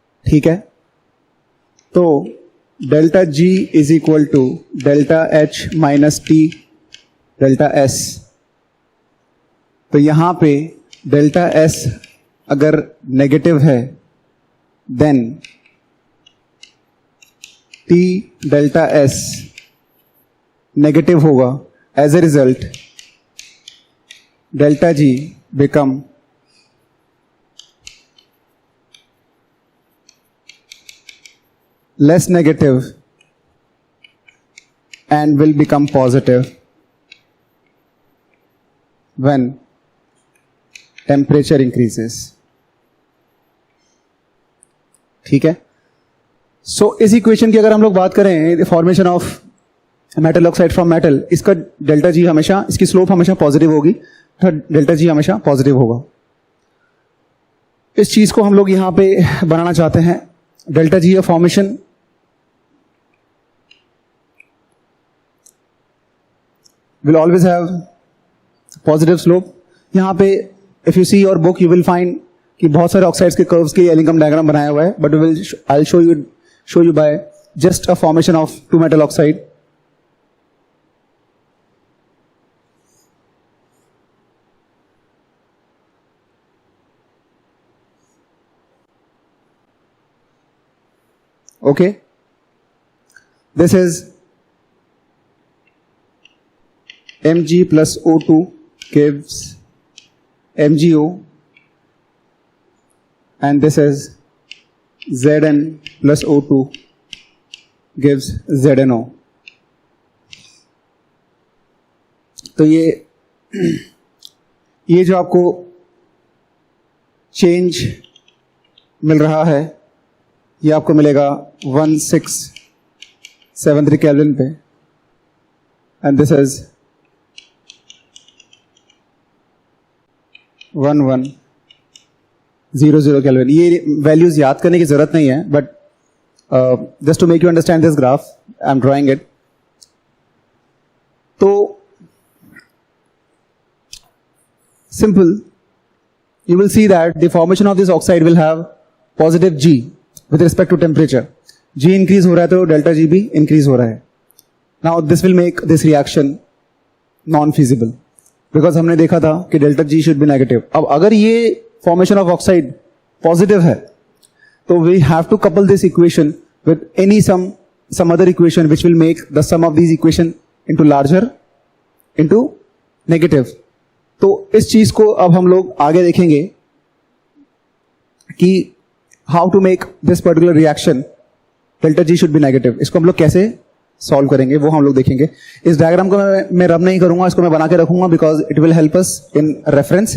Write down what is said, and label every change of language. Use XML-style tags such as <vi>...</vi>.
<hi>ठीक है. तो</hi> <en>Delta G is equal to delta H minus T delta S.</en> <hi>तो यहां पे डेल्टा एस अगर नेगेटिव है then T delta S negative होगा.</hi> <en>As a result delta G become less negative and will become positive when temperature increases.</en> <hi>ठीक है. सो इस equation की अगर हम लोग बात करें, formation of metal oxide from metal, इसका डेल्टा जी हमेशा, इसकी स्लोप हमेशा पॉजिटिव होगी, तो डेल्टा जी हमेशा पॉजिटिव होगा. इस चीज को हम लोग यहां पे बनाना चाहते हैं.</hi> <en>Delta G formation will always have positive slope.</en> <hi>यहाँ पे</hi> <en>if you see your book you will find</en> <hi>कि बहुत सारे ऑक्साइड्स के कर्व्स के एलिंगम डायग्राम बनाया हुआ है,</hi> <en>but I'll show you by just a formation of two metal oxide. Okay, this is Mg plus O2 gives MgO, and this is Zn plus O2 gives ZnO.</en> <hi>तो ये जो आपको change मिल रहा है ये आपको मिलेगा 1673 केल्विन पे,</hi> <en>and this is</en> <hi>1100 केल्विन। ये वैल्यूज याद करने की जरूरत नहीं है,</hi> <en>But just to make you understand this graph I am drawing it. तो simple, you will see that the formation of this oxide will have positive G with respect to temperature.</en> <hi>G increase हो रहा है तो delta G भी increase हो रहा है.</hi> <en>Now this will make this reaction non-feasible because</en> <hi>हमने देखा था कि</hi> <en>delta G should be negative.</en> <hi>अब अगर ये</hi> <en>formation of oxide positive</en> <hi>है तो</hi> <en>we have to couple this equation with any some other equation which will make the sum of these equation into larger into negative.</en> <hi>तो इस चीज को अब हम लोग आगे देखेंगे कि</hi> <en>How to make this particular reaction delta G should be negative.</en> <hi>इसको हम लोग कैसे सॉल्व करेंगे वो हम लोग देखेंगे। इस डायग्राम को मैं रब नहीं करूंगा, इसको मैं बना के रखूंगा</hi> <en>Because it will help us in reference.</en>